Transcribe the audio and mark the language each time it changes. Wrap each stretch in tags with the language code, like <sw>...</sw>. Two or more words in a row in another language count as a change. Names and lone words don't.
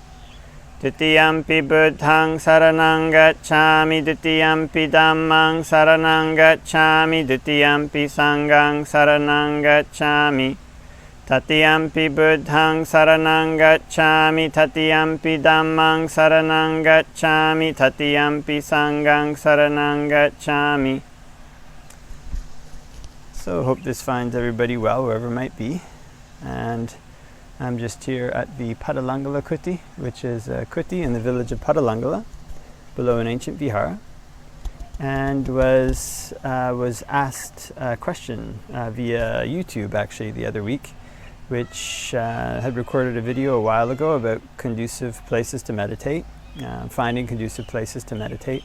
<pi>Dutiyampi Buddhaṃ saraṇaṃ gacchāmi, Dutiyampi Dhammaṃ saraṇaṃ gacchāmi, Dutiyampi Sanghaṃ saraṇaṃ gacchāmi. Tatiyampi Buddhaṃ saraṇaṃ gacchāmi, Tatiyampi Dhammaṃ saraṇaṃ gacchāmi, Tatiyampi Sanghaṃ saraṇaṃ gacchāmi.</pi> <en>So hope this finds everybody well, wherever it might be. And I'm just here at the Padalangala Kuti, which is a kuti in the village of Padalangala, below an ancient vihara, and was asked a question via YouTube actually the other week, which had recorded a video a while ago about conducive places to meditate, finding conducive places to meditate.</en>